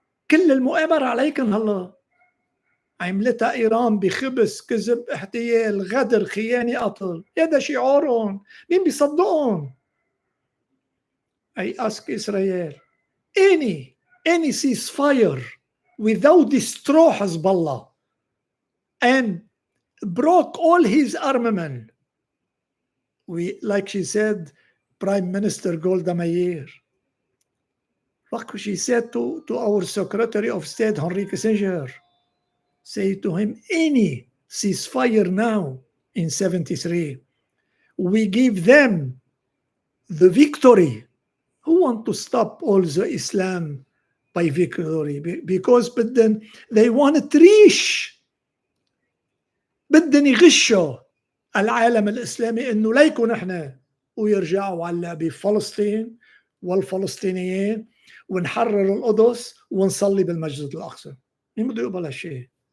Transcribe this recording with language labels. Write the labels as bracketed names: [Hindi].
[Arabic] كل المؤامرة عليكم هلا عملتها إيران بخبث كذب احتيال غدر خيانة قتل، هذا شعارهم، مين بيصدقهم؟ [English] I ask Israel, any ceasefire without destroy Hezbollah and broke all his armament. Like she said, Prime Minister Golda Meir, like she said to our Secretary of State Henry Kissinger, say to him, any ceasefire now in 73, we give them the victory. Who want to stop all the Islam by victory? Because they want to reach، [Arabic] بدهم يغشوا العالم الإسلامي إنه ليكن إحنا ويرجعوا على بفلسطين والفلسطينيين ونحرر القدس ونصلي بالمسجد الأقصى. مين بده يقبل هالشيء؟